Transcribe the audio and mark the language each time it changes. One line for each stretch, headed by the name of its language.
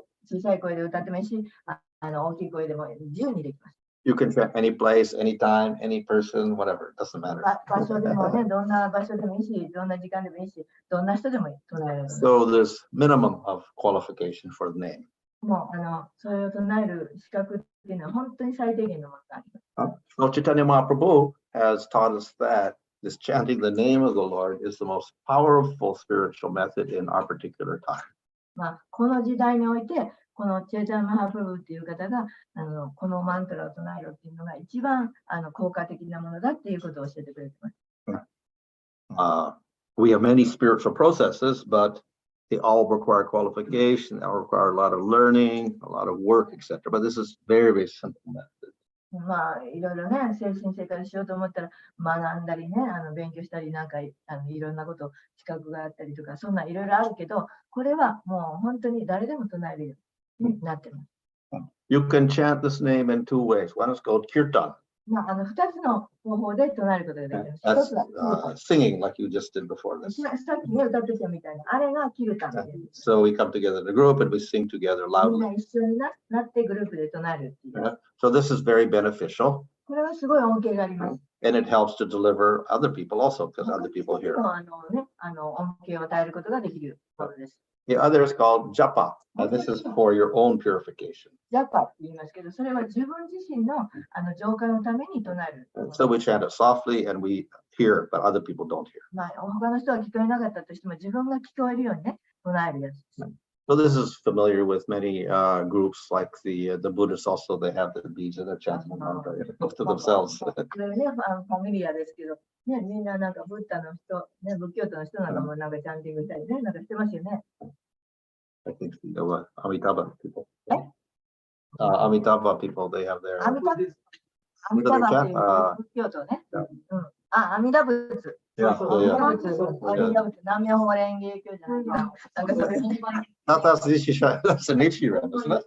Japanese: 小さい声で歌ってもいいし、大きい声でも自由にできます。
English: You can chant any place, any time, any person, whatever. It doesn't matter.
Japanese: 場所でもね、どんな場所でもいいし、どんな時間でもいいし、どんな人でも唱えられます。
English: So there's minimum of qualification for the name.
Japanese: もうそれを唱える資格っていうのは本当に最低限のものがあります。
English: So Chaitanya Mahaprabhu has taught us that this chanting the name of the Lord is the most powerful spiritual method in our particular time.
Japanese: この時代において、このチェータン・マハプルっていう方がこのマントラを唱えるっていうのが一番効果的なものだっていうことを教えてくれてます。
English: We have many spiritual processes, but they all require qualification, they all require a lot of learning, a lot of work, etc. But this is very, very simple method.
Japanese: いろいろね、精神生活しようと思ったら学んだりね、勉強したりなんかいろんなこと資格があったりとか、そんないろいろあるけど、これはもう本当に誰でも唱えるようになってます。
English: You can chant this name in two ways. One is called kirtan.
Japanese: 2つの方法で唱えることができます。
English: That's
Japanese: 一つは
English: singing like you just did before this.
Japanese: さっきね、歌ってたみたいな、あれがキルタンです。
English: So we come together in a group and we sing together
Japanese: みん
English: loudly.
Japanese: な一緒になってグループで唱えるっていう。
English: So this is very beneficial.
Japanese: これはすごい恩恵があります。
English: And it helps to deliver other people also because other people hear.
Japanese: 恩恵を与えることができるものです。
English: The other is called japa. This is for your own purification.
Japanese: ジャパって言いますけど、それは自分自身の浄化のために唱える。
English: So we chant it softly and we hear, but other people don't hear.
Japanese: 他の人は聞こえなかったとしても、自分が聞こえるようにね、唱えるやつです。
English: So this is familiar with many groups like the Buddhists also, they have the beads and they're chanting the mantra to themselves.
Japanese: これね、ファミリアですけど、ね、みんななんかブッダの人、ね、仏教徒の人なんかもなんかチャンティングしたりね、なんかしてますよね。
English: I think the Amitabha people. Amitabha people, they have their.
Japanese: 阿弥陀仏っていう仏教徒ね。阿弥陀仏。
English: Yeah,
Japanese: 阿弥
English: yeah,
Japanese: 陀仏。阿弥陀仏。南無法蓮華経じゃないかな。なんかそれに。
English: Not that's Nichiren, that's a Nichiren, isn't it?